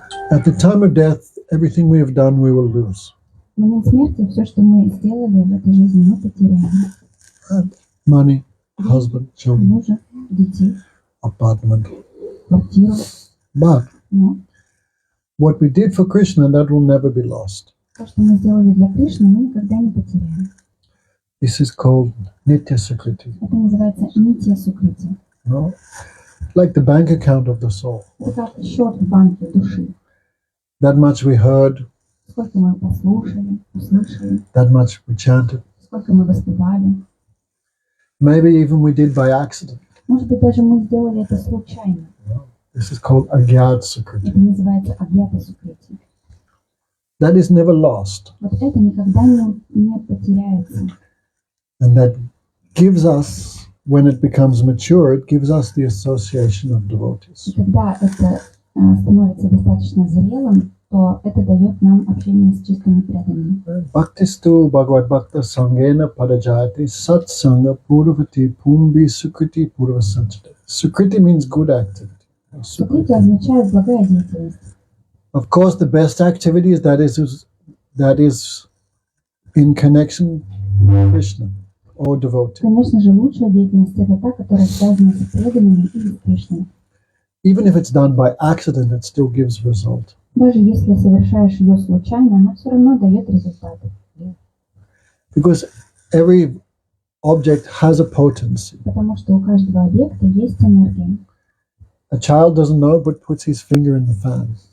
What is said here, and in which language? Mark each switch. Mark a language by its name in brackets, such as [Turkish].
[English] At the time of death, everything we have done, we will lose. [Russian] В момент смерти все, что мы сделали в этой жизни, мы потеряем. [English] Money, husband, children, [Russian] Мужа, детей, [English] apartment. [Russian] квартиру. [English] But [Russian] Но [English] what we did for Krishna, that will never be lost. [Russian] то, что мы сделали для Кришны, мы никогда не потеряем. [English] This is called Nitya Sukriti. [Russian] Это называется нитья сукрити. [English] No? Like the bank account of the soul. [Russian] Это как счет в банке души. [English] That much we heard, [Russian] Сколько мы послушали, услышали, [English] that much we chanted. [Russian] сколько мы воспевали. [English] Maybe even we did by accident. [Russian] Может быть, даже мы сделали это случайно. [English] This is called Agyat Sukriti. [Russian] Это называется агьята сукрити. [English] That is never lost. [Russian] Вот это никогда не потеряется. [English] And that gives us, when it becomes mature, it gives us the association of devotees. [Russian] И когда это становится достаточно зрелым, то это дает нам общение с чистыми преданными. [Sanskrit] Bhaktistu Bhagavad Bhakta Sangena Padajati Sat Sangha Purvati Pumbi Sukriti Purva Sanchita. [English] Sukriti means good activity. [Russian] Сукрити означает благая деятельность. [English] Of course, the best activity is that is in connection with Krishna or devotee. [Russian] Конечно же, лучшая деятельность это та, которая связана с преданными или с Кришной. [English] Even if it's done by accident, it still gives result. [Russian] Даже если совершаешь ее случайно, она все равно дает результаты. [English] Because every object has a potency. [Russian] Потому что у каждого объекта есть энергия. [English] A child doesn't know but puts his finger in the fan.